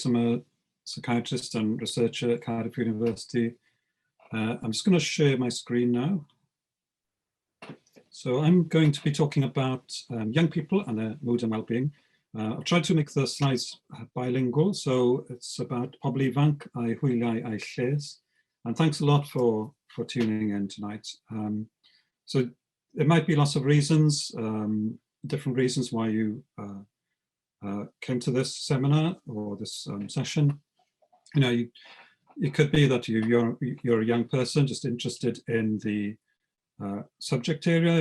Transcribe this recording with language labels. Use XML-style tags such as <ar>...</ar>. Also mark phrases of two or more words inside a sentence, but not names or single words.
<en>I'm a psychiatrist and researcher at Cardiff University. I'm just going to share my screen now. So I'm going to be talking about young people and their mood and well-being. I've tried to make the slides bilingual, so it's about</en> <cy>pobl ifanc a'i hwyliau a'i lles.</cy> <en>And thanks a lot for tuning in tonight. So there might be lots of reasons, different reasons why you came to this seminar or this session. You know, it could be that you're a young person just interested in the subject area.</en>